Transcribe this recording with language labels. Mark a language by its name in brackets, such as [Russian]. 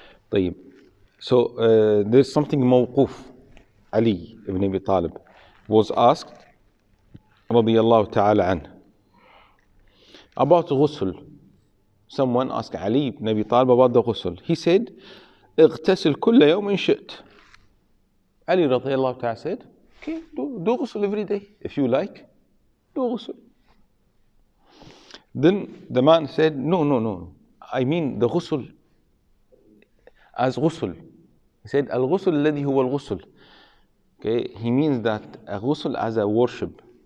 [Arabic] طيب. [English] So there's something mawquf. Ali ibn Abi Talib was asked [Arabic] radiyallahu ta'ala an [English] about ghusl. Someone asked Ali ibn Abi Talib about the ghusl. He said, [Arabic] اغتسل كل يوم إن شئت. [English] Ali radiyallahu ta'ala said, okay, do ghusl every day. If you like, do ghusl. Then the man said, no. I mean the ghusl as ghusl. He said, al-ghusl [Arabic] الذي هو الغسل. [English] Okay, he means that a ghusl as a worship.